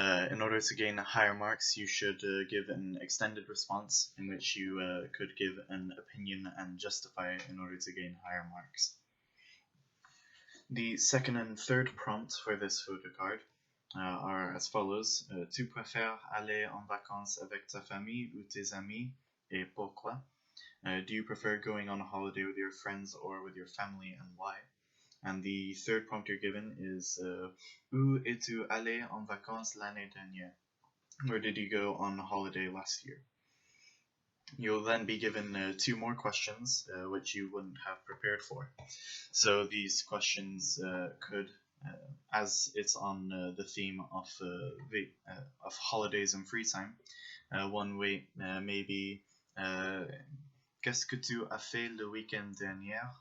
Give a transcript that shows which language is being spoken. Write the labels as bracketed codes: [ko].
[en] In order to gain higher marks, you should give an extended response in which you could give an opinion and justify it in order to gain higher marks. The second and third prompts for this photo card are as follows. [fr] Tu préfères aller en vacances avec ta famille ou tes amis, et pourquoi? [en] Do you prefer going on a holiday with your friends or with your family, and why? And the third prompt you're given is [fr] Où es-tu allé en vacances l'année dernière? [en] Where did you go on holiday last year? You'll then be given 2 more questions, which you wouldn't have prepared for. So these questions could, as it's on the theme of holidays and free time, one way may be [fr] qu'est-ce que tu as fait le week-end dernier?